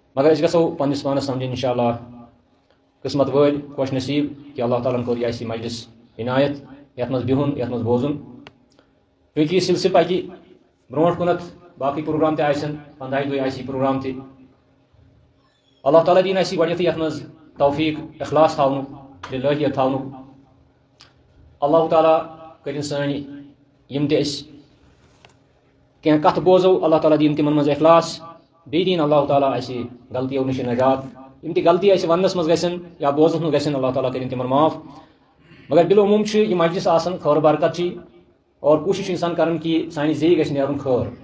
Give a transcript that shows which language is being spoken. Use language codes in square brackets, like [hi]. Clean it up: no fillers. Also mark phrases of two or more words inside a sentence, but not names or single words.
[ks] مگر اس گژھو پنس پانس سمجھن انشاءاللہ قسمت ول خوش نصیب کہ اللہ تعالیٰ کور یہ مجلس عنایت یت مز بہن یت مز بوزن چونکہ یہ سلسلہ پکہ برونٹ کنت باقی پروگرام تہ آسن 15 دۄہ آسہِ پروگرام تہ اللہ تعالیٰ دین اسی گۄڈنیتھٕے یتھ مز توفیق اخلاص تھاونُک للہیت تھاونُک اللہ تعالیٰ کرن سٲنۍ یم تہ أسۍ کینٛہہ کتھ بوزو اللہ تعالیٰ دین تمن مز اخلاص بیٚیہِ دین اللہ تعالیٰ اَسہِ غلطیو نش نجات یم تہ غلطی اَسہِ وننس مز گژھن یا بوزنس مز گژھن اللہ تعالیٰ کرن تمن معاف مگر بالعموم چھ یہ مجلس آسان خیر برکت چی اور کوشش انسان کرن کہ سانہِ زیٚیہِ گژھِ نیرُن خیر